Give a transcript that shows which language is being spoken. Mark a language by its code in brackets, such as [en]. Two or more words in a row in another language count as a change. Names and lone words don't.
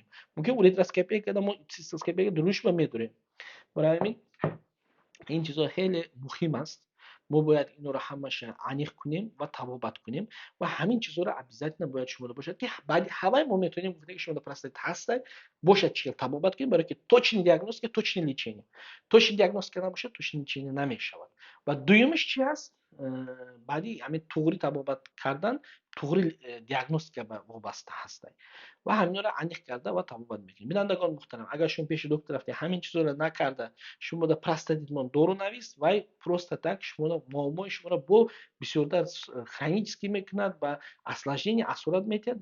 [tg] Мумкин уретроскопия кардам, мо цистоскопия рӯшба медорем. Барои ҳамин ин чизҳо хеле муҳим аст. Мо бояд инҳоро ҳамаша аниқ кунем ва табобат кунем ва ҳамин чизҳоро обязательно бояд шумода бошад ки баъди ҳамаи мо метавонем гуфтем ки шумода простатит ҳастад, бошад чӣ хел табобат кунем, барои ки [ru] точный диагностика, точный лечение. Точный диагностика [tg] набошад, [ru] точный лечение [tg] намешавад. Ва дуюмиш чӣ аст? Баъди ҳамин туғри табобат кардан, туғри диагностика ба вобаста ҳастад ва ҳаминҳоро аниқ карда ва табобат мекунем. Бинандагони муҳтарам, агар шумо пеши доктор рафтед, ҳамин чизҳоро накарда, шумода простатитмон дору навист, вай [ru] просто так [tg] шуморо муаммои шуморо бо бисёртар хронически мекунад, ба осложнение асорат метиҳад.